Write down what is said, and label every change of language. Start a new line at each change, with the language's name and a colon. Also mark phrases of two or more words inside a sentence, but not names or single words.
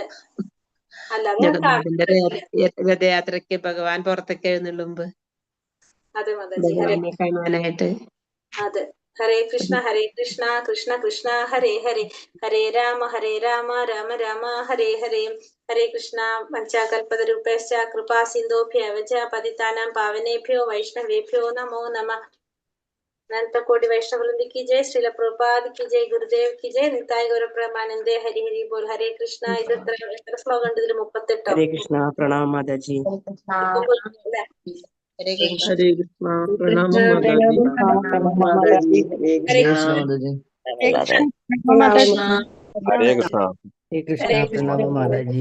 Malayalam: ജഗന്നാഥന്റെ രഥയാത്രക്ക് ഭഗവാൻ പുറത്തേക്ക് എഴുന്നള്ളുമ്പോ ഭഗവാനെ കാണാനായിട്ട്. അതെ.
Sanskrit: ഹരേ കൃഷ്ണ കൃഷ്ണ കൃഷ്ണ ഹരേ ഹരേ, ഹരേ രാമ രാമ രാമ ഹരേ ഹരേ. ഹരേ കൃഷ്ണ. പഞ്ചാകൽപതരൂപേശ്ച കൃപാ സിന്ധുഭ്യവ ച പതിതാനാം പാവനേഭ്യോ വൈഷ്ണവേഭ്യോ നമോ നമഃ.
Hindi: अनंत कोटि वैष्णव वृंद की जय, श्रील प्रभुपाद की जय, गुरुदेव की जय, निताय गौर प्रेमानंदे, हरि हरि बोल, हरे कृष्ण.
Malayalam: ഇത് എത്ര ശ്ലോകം ഉണ്ട് ഇതിൽ? 38.
Sanskrit: ഹരേ കൃഷ്ണ
Malayalam: പ്രണാം മാതാജി.
Sanskrit: ഹരേ കൃഷ്ണ. ഹരേ കൃഷ്ണ
Malayalam: പ്രണാമം മാതാജി.
Hindi: മാതാജി.
Sanskrit: ഹരേ
Hindi: കൃഷ്ണ മാതാജി.
Sanskrit: ഹരേ കൃഷ്ണ. ഹരേ കൃഷ്ണ. ഹരേ കൃഷ്ണ
Malayalam: പ്രണാമ മാതാജി.